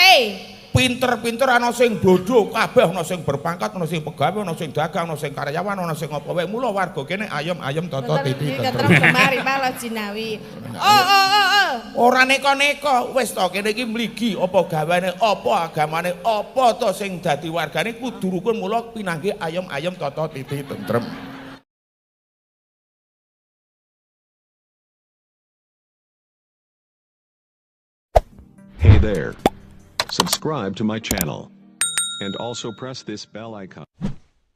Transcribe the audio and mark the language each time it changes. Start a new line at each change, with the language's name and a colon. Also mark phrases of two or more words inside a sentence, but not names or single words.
Javanese: Pinter-pinter ana sing bodho kabeh ana sing berpangkat ana sing pegawe ana sing dagang ana sing karyawan ana sing apa wae mula warga kene ayem-ayem tata titi tentrem.
Indonesian: Kemari Pak Jinawi.
Javanese: Ora neko-neko wis to kene iki mligi apa gaweane apa agamane apa to sing dadi wargane kudu rukun mula pinangge ayem-ayem tata titi tentrem.
English: Hey there. Subscribe to my channel. And also press this bell icon.